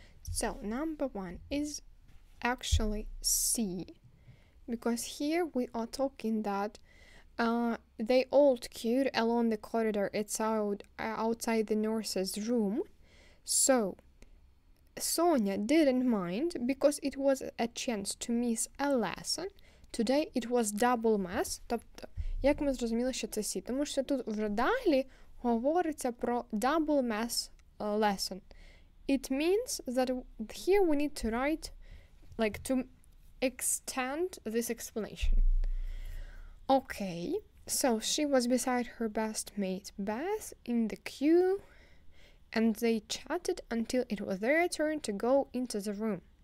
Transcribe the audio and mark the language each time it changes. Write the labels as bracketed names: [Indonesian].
[English] So number 1 is actually C, because here we are talking that they all queued along the corridor outside the nurse's room. So Sonia didn't mind because it was a chance to miss a lesson. Today it was double mess. [Ukrainian] Тобто, як ми зрозуміли, що це C? Тому що тут вже далі говориться про [English] double mess lesson. It means that here we need to write, like, to extend this explanation. Okay, so she was beside her best mate Beth in the queue, and they chatted until it was their turn to go into the room.